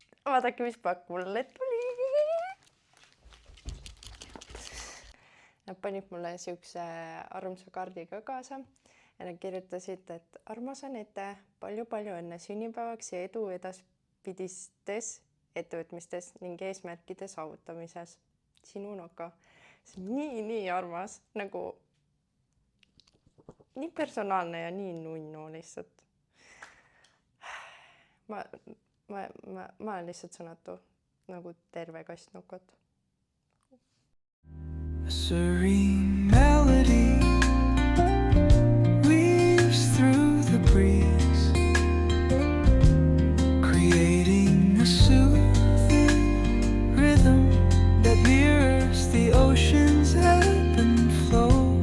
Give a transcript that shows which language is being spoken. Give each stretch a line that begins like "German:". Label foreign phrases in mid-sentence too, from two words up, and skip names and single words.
Estonian: vaadake, mis pakk mulle tuli. Nad panid mulle siukse armsa kaardi ka kaasa ja nad kirjutasid, et armas Anette, palju-palju õnne sünnipäevaks ja edu edaspidistes ettevõtmistes ning eesmärkide saavutamises. Sinu Noka. See on nii armas, nagu nii personaalne ja nii nunnu lihtsalt. Ma olen lihtsalt sõnatu, nagu terve kast Nokot.
English: A serene melody weaves through the breeze, creating a soothing rhythm that mirrors the ocean's ebb and flow.